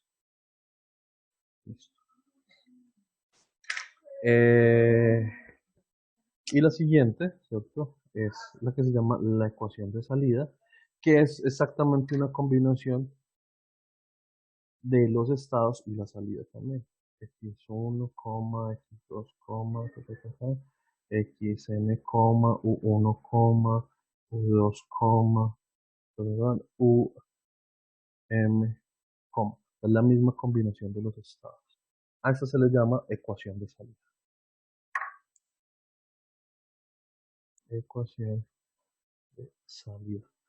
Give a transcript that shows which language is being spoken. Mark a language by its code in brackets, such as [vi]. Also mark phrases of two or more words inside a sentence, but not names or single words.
[es] Listo. Eh, y la siguiente, ¿cierto? Es la que se llama la ecuación de salida, que es exactamente una combinación de los estados y la salida también. x1, x2, ta, ta, ta, ta, xn, u1, u2, perdón, um, es la misma combinación de los estados. A esta se le llama ecuación de salida. Ecuación de salida.